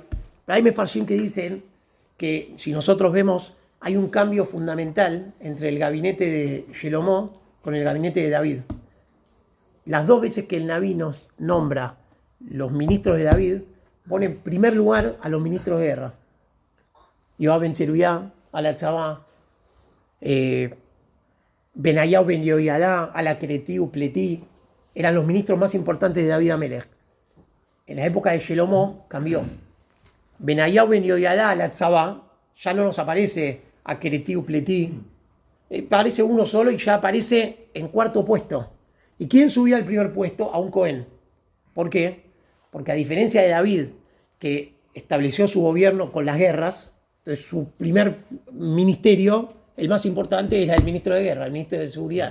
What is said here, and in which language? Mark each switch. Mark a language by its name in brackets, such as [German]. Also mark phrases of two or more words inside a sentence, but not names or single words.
[Spanish] Pero hay mefarshim que dicen que si nosotros vemos, hay un cambio fundamental entre el gabinete de Shelomó con el gabinete de David. Las 2 veces que el Naví nos nombra los ministros de David, pone en primer lugar a los ministros de guerra. Yoab ben Tzeruyá, a la Tzabá, Benayau ben Yehoyadá, a la Kereti Upleti, eran los ministros más importantes de David Amelech. En la época de Shelomó cambió. Benayau ben Yehoyadá, a la Tzabá, ya no nos aparece a Kereti Upleti, aparece uno solo y ya aparece en 4.º puesto. ¿Y quién subió al primer puesto? A un Cohen. ¿Por qué? Porque a diferencia de David, que estableció su gobierno con las guerras, entonces su primer ministerio, el más importante, era el ministro de guerra, el ministro de seguridad.